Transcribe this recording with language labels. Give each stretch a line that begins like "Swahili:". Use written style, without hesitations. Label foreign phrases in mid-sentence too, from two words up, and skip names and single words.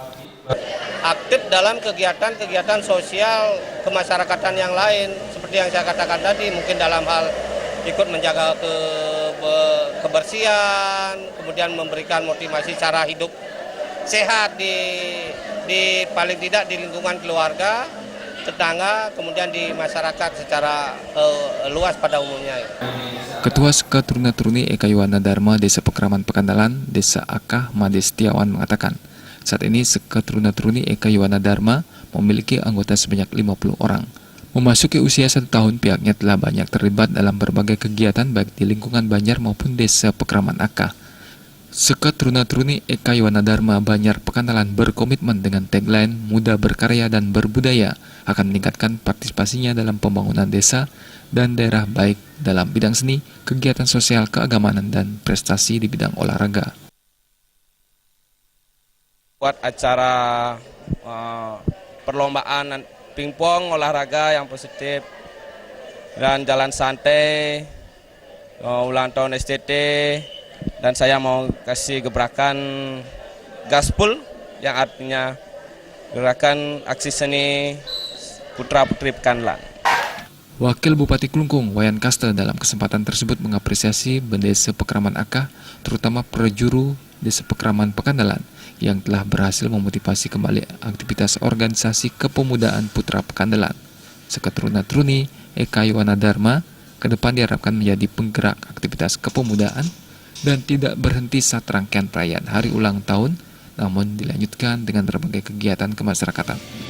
Indonesian: Aktif dalam kegiatan-kegiatan sosial kemasyarakatan yang lain, seperti yang saya katakan tadi, mungkin dalam hal ikut menjaga kebersihan, kemudian memberikan motivasi cara hidup sehat di paling tidak di lingkungan keluarga, tetangga, kemudian di masyarakat secara luas pada umumnya. Ketua Seketeruna-teruni Eka Yowana Dharma Desa Pekraman Pekandelan Desa Akah Made Setiawan mengatakan, saat ini seketeruna-teruni Eka Yowana Dharma memiliki anggota sebanyak 50 orang. Memasuki usia 1 tahun, pihaknya telah banyak terlibat dalam berbagai kegiatan baik di lingkungan Banjar maupun Desa Pekraman Akah. Seketeruna-teruni Eka Yowana Dharma Banjar Pekandelan berkomitmen dengan tagline Muda Berkarya dan Berbudaya akan meningkatkan partisipasinya dalam pembangunan desa dan daerah baik dalam bidang seni, kegiatan sosial, keagamaan, dan prestasi di bidang olahraga. Buat acara perlombaan pingpong olahraga yang positif dan jalan santai, ulang tahun STT, dan saya mau kasih gebrakan gaspul yang artinya gerakan aksi seni Putra Putri Pekandelan. Wakil Bupati Klungkung Wayan Kaste dalam kesempatan tersebut mengapresiasi Desa Pekraman Akah, terutama Prajuru Desa Pekraman Pekandelan yang telah berhasil memotivasi kembali aktivitas organisasi kepemudaan Putra Pekandelan. Seketeruna-teruni Eka Yowana Dharma ke depan diharapkan menjadi penggerak aktivitas kepemudaan dan tidak berhenti saat rangkaian perayaan hari ulang tahun, namun dilanjutkan dengan berbagai kegiatan kemasyarakatan.